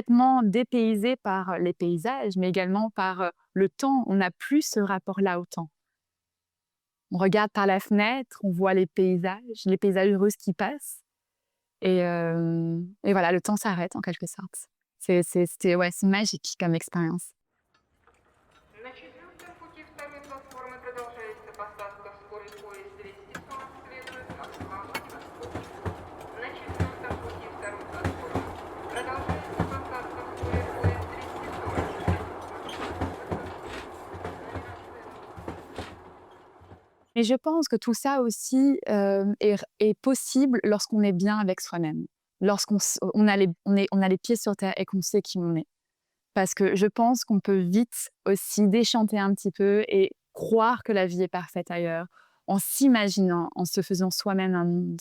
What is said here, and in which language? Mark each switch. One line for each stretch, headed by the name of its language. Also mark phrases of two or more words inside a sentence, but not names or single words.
French: complètement dépaysé par les paysages, mais également par le temps. On n'a plus ce rapport-là au temps. On regarde par la fenêtre, on voit les paysages russes qui passent. Et voilà, le temps s'arrête en quelque sorte. C'est magique comme expérience.
Russian: На четвертом пути второй платформы продолжается посадка в скорый поезд Рейс-Ситон, следует Москва-Владивосток. На четвертом пути второй платформы продолжается посадка в скорый поезд Рейс-Ситон.
French: Et je pense que tout ça aussi est possible lorsqu'on est bien avec soi-même, lorsqu'on a les pieds sur terre et qu'on sait qui on est. Parce que je pense qu'on peut vite aussi déchanter un petit peu et croire que la vie est parfaite ailleurs, en s'imaginant, en se faisant soi-même un monde.